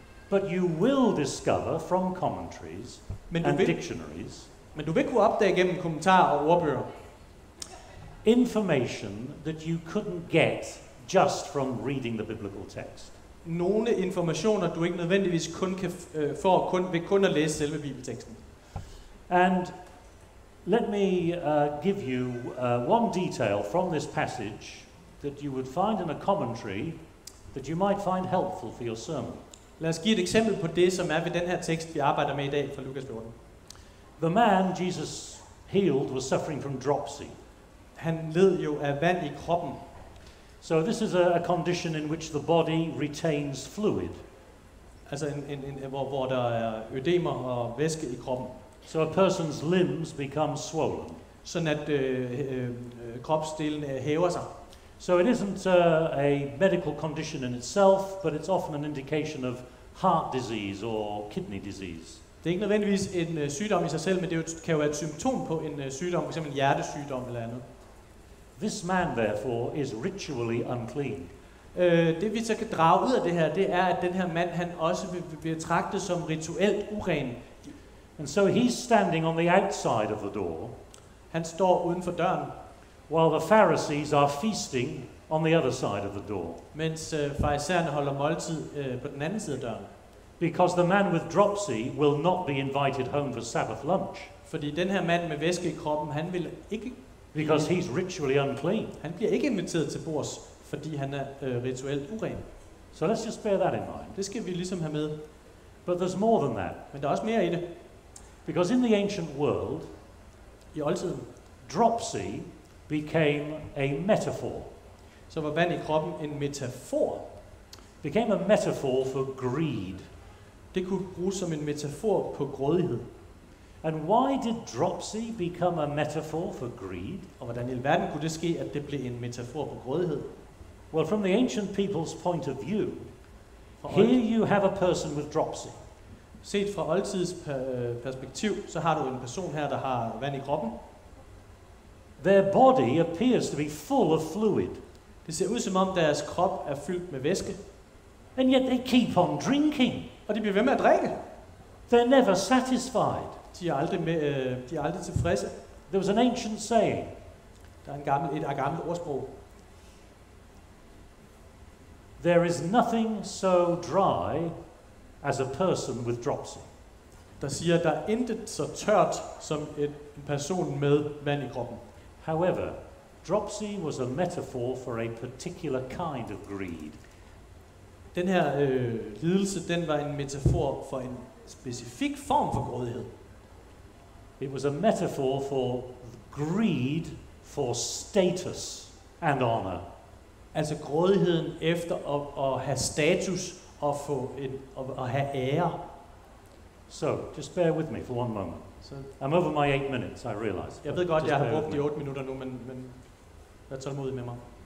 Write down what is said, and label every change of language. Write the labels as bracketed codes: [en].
[en] But you will discover from commentaries and dictionaries, [da] men du vil kunne opdage gennem kommentarer og ordbøger, [en] information that you couldn't get just from reading the biblical text. [da] Nogle informationer, du ikke nødvendigvis kun kan få ved kun at læse selve bibelteksten. [en] And let me give you one detail from this passage that you would find in a commentary that you might find helpful for your sermon. [da] Lad os give et eksempel på det, som er ved den her tekst, vi arbejder med i dag fra Lukas 14. [en] The man Jesus healed was suffering from dropsy. [da] Han led jo af vand i kroppen. [en] So this is a condition in which the body retains fluid. [da] Altså hvor der er ødemer og væske i kroppen. [en] So a person's limbs become swollen. [da] Sådan at kropsdelen hæver sig. [en] So it isn't a medical condition in itself, but it's often an indication of heart disease or kidney disease. [da] Det er ikke nødvendigvis en sygdom i sig selv, men kan jo være et symptom på en sygdom, f.eks. en hjertesygdom eller andet. [en] This man, therefore, is ritually unclean. [da] Det vi så kan drage ud af det her, det er, at den her mand, han også vil betragtet som rituelt uren. [en] And so he's standing on the outside of the door, [da] Han står uden for døren, [en] while the Pharisees are feasting on the other side of the door. [da] mens farisæerne holder måltid på den anden side af døren. [en] Because the man with dropsy will not be invited home for Sabbath lunch. [da] Fordi den her mand med væske i kroppen, han vil ikke, [en] Because he's ritually unclean. [da] han bliver ikke inviteret til bords, fordi han er rituelt uren. [en] So let's just bear that in mind. [da] Det skal vi ligesom have med. [en] But there's more than that. [da] Men der er også mere i det. [en] Because in the ancient world, [da] I oldtiden, [en] dropsy became a metaphor. [da] så var vand i kroppen en metafor. [en] Became a metaphor for greed. [da] Det kunne bruges som en metafor på grådighed. [en] And why did dropsy become a metaphor for greed? [da] Og hvordan i alverden kunne det ske, at det blev en metafor på grådighed? [en] Well, from the ancient people's point of view, here you have a person with dropsy. [da] Set fra oldtids perspektiv, så har du en person her, der har vand i kroppen. [en] Their body appears to be full of fluid. [da] Det ser ud som om deres krop er fyldt med væske. [en] And yet they keep on drinking. [da] Og de bliver ved med at drikke. [en] They're never satisfied. [da] De er aldrig tilfredse. [en] There was an ancient saying, [da] Der er et gammelt ordsprog. [en] there is nothing so dry as a person with dropsy. [da] Der siger, at der er intet så tørt som en person med vand i kroppen. [en] However, dropsy was a metaphor for a particular kind of greed. [da] Den her lidelse, den var en metafor for en specifik form for grådighed. [en] It was a metaphor for greed for status and honor. [da] Altså grådigheden efter at have status og at have ære. [en] So, just bear with me for one moment. [da] Så [en] I'm over my 8 minutes, I realize. [da] jeg ved godt, [en] Just [da] jeg har [en] bear [da] brugt [en] with [da] de [en] me. [da] 8 minutter nu, men vær tålmodig med mig.